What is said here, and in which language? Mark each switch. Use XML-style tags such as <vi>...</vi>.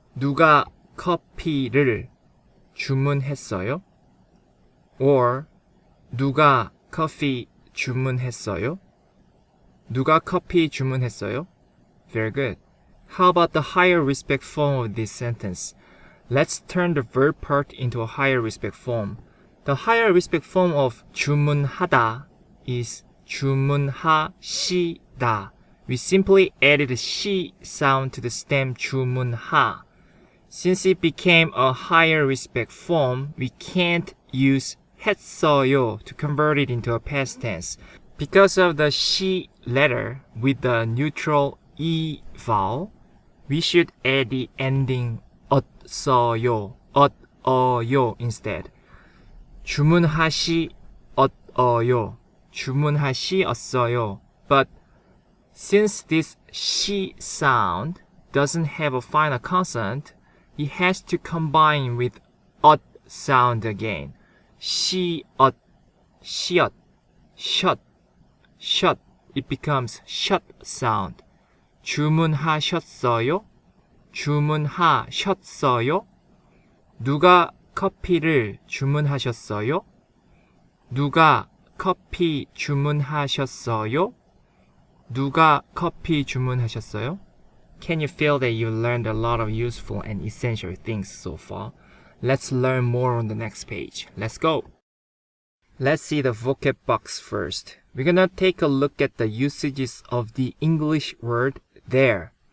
<ko>누가 커피를 주문했어요? Or 누가 커피 주문했어요? 누가 커피 주문했어요?</ko> <en>Very good. How about the higher respect form of this sentence? Let's turn the verb part into a higher respect form. The higher respect form of 주문하다 is 주문하시다. We simply added a 시 sound to the stem 주문하. Since it became a higher respect form, we can't use 했어요 to convert it into a past tense. Because of the 시 letter with the neutral e vowel, we should add the ending 었어요, 엇어요 instead.</en> <ko>주문하시었어요, 주문하시었어요.</ko> <en>But since this 시 sound doesn't have a final consonant, it has to combine with 엇 sound again.</en> <ko>시엇, 시엇, 셔, 셔.</ko> <en>It becomes shut sound. 주문하셨어요?</en> <ko>주문하셨어요? 누가 커피를 주문하셨어요? 누가 커피 주문하셨어요? 누가 커피 주문하셨어요?</ko> <en>Can you feel that you learned a lot of useful and essential things so far? Let's learn more on the next page. Let's go! Let's see the vocab box first. We're gonna take a look at the usages of the English word there.</en>